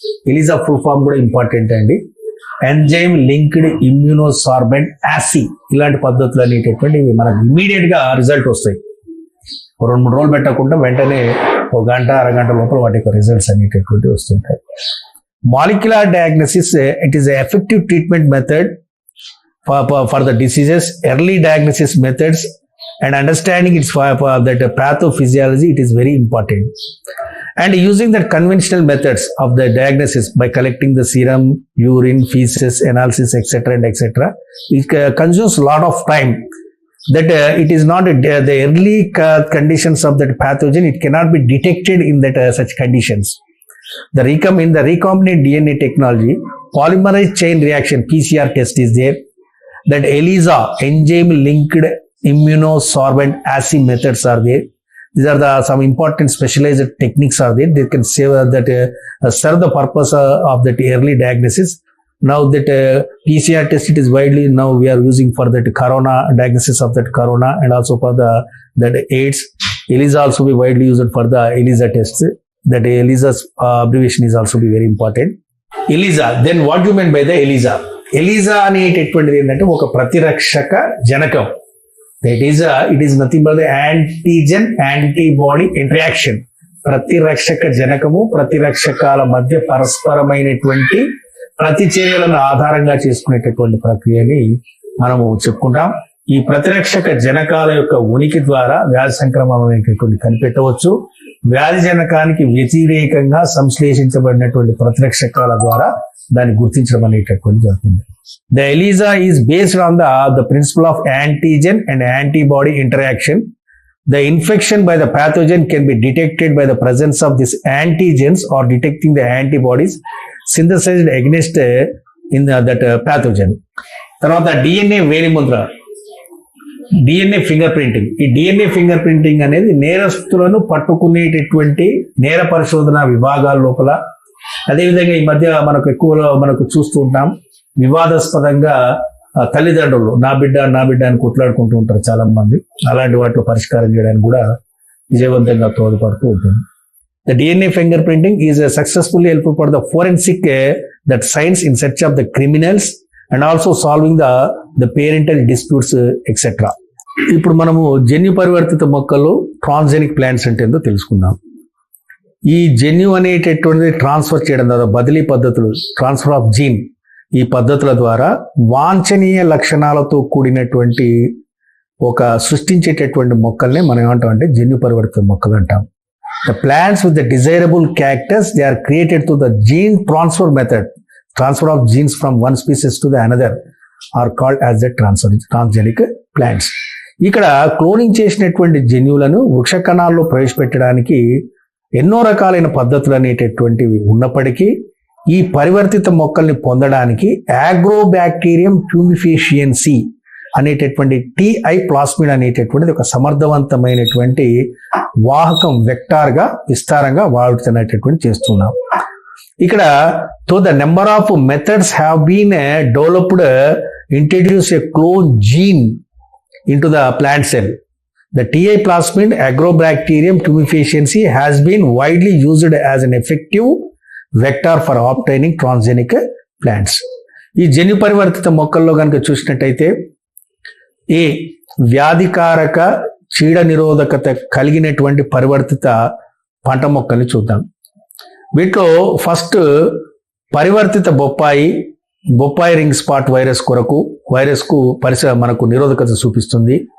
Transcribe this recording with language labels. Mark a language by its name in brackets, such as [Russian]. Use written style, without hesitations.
[Telugu] Eliza full form కూడా important అండి. Enzyme linked ఇమ్యూనోసార్బెంట్ యాసి, ఇలాంటి పద్ధతులు అనేటటువంటి మనకు ఇమీడియట్ గా రిజల్ట్ వస్తాయి. 2-3 రోజులు పెట్టకుండా వెంటనే 1 గంట, అరగంట లోపల వాటి యొక్క రిజల్ట్స్ అనేటటువంటి వస్తుంటాయి. Molecular diagnosis, [English] It is effective treatment method for the diseases, early diagnosis methods, and understanding its that pathophysiology, it is very important. And using the conventional methods of the diagnosis by collecting the serum, urine, feces, analysis, etc. and etc. It consumes a lot of time. That it is not the early conditions of that pathogen, it cannot be detected in that such conditions. In the recombinant DNA technology, polymerase chain reaction PCR test is there. That ELISA, enzyme linked immunosorbent assay methods are there. These are some important specialized techniques are there. They can serve serve the purpose of that early diagnosis. Now that PCR test, it is widely now we are using for that corona diagnosis of that corona, and also for that AIDS. ELISA also be widely used for the ELISA tests. That ELISA's abbreviation is also be very important. ELISA. Then what do you mean by the ELISA? [Telugu] ELISA అనేటటువంటిది ఏంటంటే ఒక ప్రతిరక్షక జనకం. [English] That is it is nothing but the antigen antibody interaction. [Telugu] ప్రతిరక్షక జనకము ప్రతిరక్షకాల మధ్య పరస్పరమైనటువంటి ప్రతిచర్యలను ఆధారంగా చేసుకునేటటువంటి ప్రక్రియని మనము చెప్పుకుంటాం. ఈ ప్రతిరక్షక జనకాల యొక్క ఉనికి ద్వారా వ్యాధి సంక్రమణం అనేటటువంటి కనిపెట్టవచ్చు. వ్యాధి జనకానికి వ్యతిరేకంగా సంశ్లేషించబడినటువంటి ప్రతిరక్షకాల ద్వారా దాన్ని గుర్తించడం అనేటటువంటి జరుగుతుంది. [English] The ELISA is based on the principle of antigen and antibody interaction. The infection by the pathogen can be detected by the presence of these antigens or detecting the antibodies synthesized against that pathogen. [Telugu] తర్వాత DNA వేలిముద్ర, DNA finger printing. ఈ DNA finger printing అనేది నేరస్తులను పట్టుకునేటటువంటి నేర పరిశోధన విభాగాల లోపల, అదేవిధంగా ఈ మధ్య మనకు చూస్తూ ఉంటాం, వివాదాస్పదంగా తల్లిదండ్రులు నా బిడ్డ అని కొట్లాడుకుంటూ ఉంటారు చాలా మంది. అలాంటి వాటిలో పరిష్కారం చేయడానికి కూడా విజయవంతంగా తోడ్పడుతూ ఉంటుంది. [English] The DNA fingerprinting is successfully helpful for the forensic that science in search of the criminals and also solving the parental disputes etc. [Telugu] ఇప్పుడు మనము జన్యు పరివర్తిత మొక్కలు ట్రాన్స్జెనిక్ ప్లాంట్స్ అంటే ఏందో తెలుసుకుందాం. ఈ జన్యు అనేటటువంటిది ట్రాన్స్ఫర్ చేయడం ద్వారా బదిలీ పద్ధతులు, ట్రాన్స్ఫర్ ఆఫ్ జీన్, ఈ పద్ధతుల ద్వారా వాంఛనీయ లక్షణాలతో కూడినటువంటి ఒక సృష్టించేటటువంటి మొక్కల్ని మనం ఏమంటాం అంటే జన్యు పరివర్తిత మొక్కలు అంటాం. [English] The plants with the desirable characters, they are created through the gene transfer method. Transfer of genes from one species to the another are called as the transgenic plants. [Telugu] ఇక్కడ క్లోనింగ్ చేసినటువంటి జన్యువులను వృక్ష కణాల్లో ప్రవేశపెట్టడానికి ఎన్నో రకాలైన పద్ధతులు అనేటటువంటివి ఉన్నప్పటికీ ఈ పరివర్తిత మొక్కల్ని పొందడానికి అగ్రోబ్యాక్టీరియం ట్యూమిఫిషియన్సీ అనేటటువంటి టిఐ ప్లాస్మిడ్ అనేటటువంటిది ఒక సమర్థవంతమైనటువంటి వాహకం వెక్టార్గా విస్తారంగా వాడుతున్నటువంటి చేస్తున్నాం. [English] ఇక్కడ the number of methods have been developed introduce a clone gene into the plant cell. The TI plasmid Agrobacterium tumefaciense has been widely used as an effective vector for obtaining transgenic plants. [Telugu] ఈ జన్యు పరివర్తిత మొక్కల్లో కనుక చూసినట్టయితే ఏ వ్యాధికారక చీడ నిరోధకత కలిగినటువంటి పరివర్తిత పంట మొక్కల్ని చూద్దాం. వీటిలో ఫస్ట్ పరివర్తిత బొప్పాయి రింగ్ స్పాట్ వైరస్కు మనకు నిరోధకత చూపిస్తుంది.